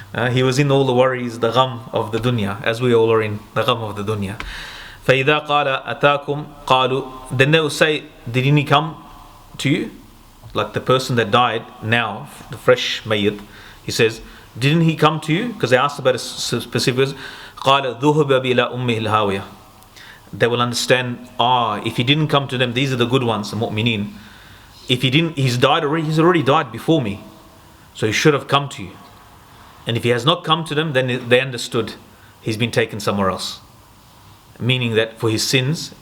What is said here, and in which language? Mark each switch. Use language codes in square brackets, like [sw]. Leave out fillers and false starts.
[en] He was in all the worries, the gham of the dunya, as we all are in the gham of the dunya. [ar] فإذا قال أتاكم قالوا, [en] then they will say, didn't he come to you? Like the person that died now, the fresh mayyit, he says, didn't he come to you? Because they asked about a specific. [ar] قال ذهب بإلى أمه الهاوية. [en] They will understand, if he didn't come to them, these are the good ones, the mu'mineen. If he didn't, he's already died before me, so he should have come to you. And if he has not come to them, then they understood he's been taken somewhere else, meaning that for his sins.